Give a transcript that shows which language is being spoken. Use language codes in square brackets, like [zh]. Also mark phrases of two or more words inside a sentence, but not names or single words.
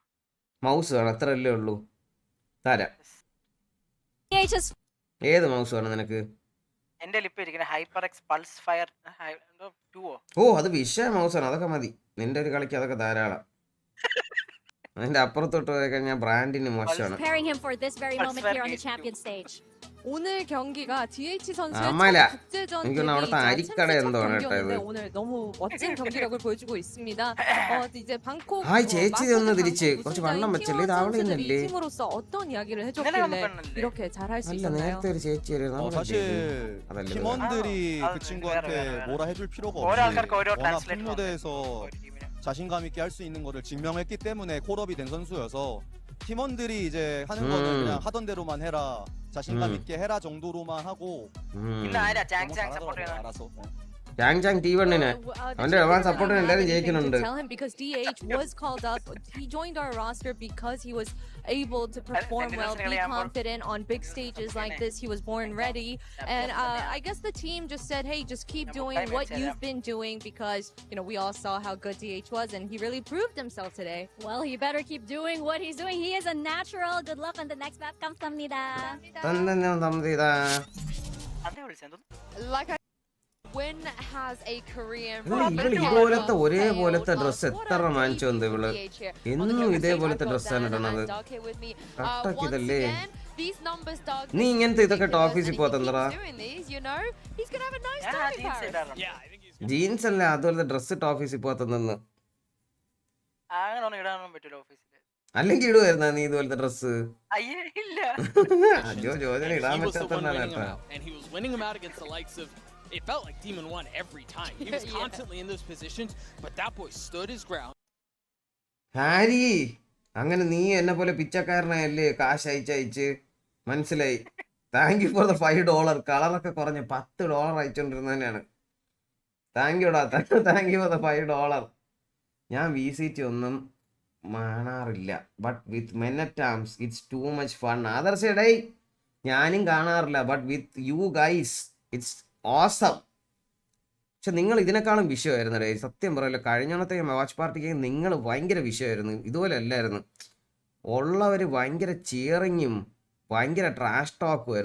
[ml] മൗസ് വേണം? അത്രയല്ലേ ഉള്ളൂ? തരാം. ഏത് മൗസ് വേണം നിനക്ക്? എന്റെ ലിപ്പ് ഇരിക്കുന്ന HyperX Pulse Fire 2. ഓ അത് വിഷയ മൗസാണ്. അതൊക്കെ മതി. നിന്റെ ഒരു കളിക്ക് അതൊക്കെ ധാരാളം. അതിന്റെ അപ്പുറത്തോട്ട് പോയി കഴിഞ്ഞാൽ ബ്രാൻഡിന് മോശമാണ്. [ko] 오늘 경기가 DH 선수의 아마야. 첫 국제전 이건 아무래도 아리까라 경기였는데 [ml] എന്താണ് [ko] 오늘 너무 멋진 경기력을 보여주고 있습니다. 이제 방콕 [ml] ഹായ് ചേച്ചി ഒന്ന് തിരിച്ച് കുറച്ച് വണ്ണം വെച്ചല്ലേ? ഇത് അവിടെ നിന്നല്ലേ? [ko] 팀으로서 어떤 이야기를 해줬길래 이렇게 잘할 수 [ml] അല്ല [ko] 있었나요? [ml] നേരത്തെ ഒരു ചേച്ചി [ko] 사실 팀원들이 그 친구한테 뭐라 해줄 필요가 없이 워낙 큰 무대에서 자신감 있게 할 수 있는 거를 증명했기 때문에 콜업이 된 선수여서 팀원들이 이제 하는 거는 그냥 하던 대로만 해라, 자신감 있게 해라 정도로만 하고 [ml] ഇന്ന് ആരാ [ko] 너무 [ml] ജാങ് [ko] 잘하더라고요, [ml] സപ്പോർട്ട് ചെയ്യണം. [ko] 알아서. [ml] ജാങ് T1നെ അവന്റെ സപ്പോർട്ടിന് എല്ലാവരും ജയിക്കുന്നുണ്ട്. [en] Tell him because DH was called up. He joined our roster because he was able to perform well, be confident on big stages like this. He was born ready, and I guess the team just said, "Hey, just keep doing what you've been doing because we all saw how good DH was, and he really proved himself today." Well, he better keep doing what he's doing. He is a natural. Good luck on the next map. [ko] 감사합니다. [ml] അതെ വിളിച്ചെന്തോ [en] Like Win has a Korean [ml] ഇതുപോലത്തെ ഒരേപോലത്തെ ഡ്രസ് എത്ര വാങ്ങിച്ചു വന്നു ഇവള്? എന്നും ഇതേപോലത്തെ ഡ്രസ്സാണ് ഇടണത്. കട്ടക്കിതല്ലേ നീ? ഇങ്ങനത്തെ ഇതൊക്കെ ഓഫീസിൽ പോകത്തണ്ടടാ. ജീൻസ് അല്ലേ അതുപോലത്തെ ഡ്രസ് ഇട്ട് ഓഫീസിൽ പോകത്തന്ന്. അങ്ങനെ ഇടാനൊന്നും പറ്റൂല ഓഫീസിൽ. അല്ലെങ്കിൽ ഇടുവായിരുന്ന നീ ഇതുപോലത്തെ ഡ്രസ്? അയ്യേ ഇല്ല. അയ്യോ ജോജന ഇടാൻ പറ്റാത്തതാണ് കേട്ടാ. [en] It felt like Demon won every time. He was constantly in those positions, but that boy stood his ground. [ml] ഹാരി അങ്ങനെ നീ എന്നെ പോലെ പിച്ചക്കാരനായല്ലേ കാശ് അയച്ചയച്ച്? [en] മനസ്സിലായി. thank you for the $5. [ml] കളറൊക്കെ കുറഞ്ഞ് $10 അയച്ചോണ്ടിരുന്ന തന്നെയാണ്. [en] thank you da, thank you for the $5. [ml] ഞാൻ VCT ഒന്നും കാണാറില്ല. [en] but with MenAtArms it's too much fun. [ml] ആദർശടേ ഞാനും കാണാറില്ല. [en] but with you guys it's awesome. [ml] പക്ഷെ നിങ്ങൾ ഇതിനേക്കാളും വിഷയമായിരുന്നു ഡേ. സത്യം പറയല്ലോ, കഴിഞ്ഞത്തെ [en] watch party [ml] നിങ്ങൾ ഭയങ്കര വിഷയമായിരുന്നു. ഇതുപോലെ അല്ലായിരുന്നു. ഉള്ളവർ ഭയങ്കര ചിയറിങ്ങും ഭയങ്കര [en] trash talk.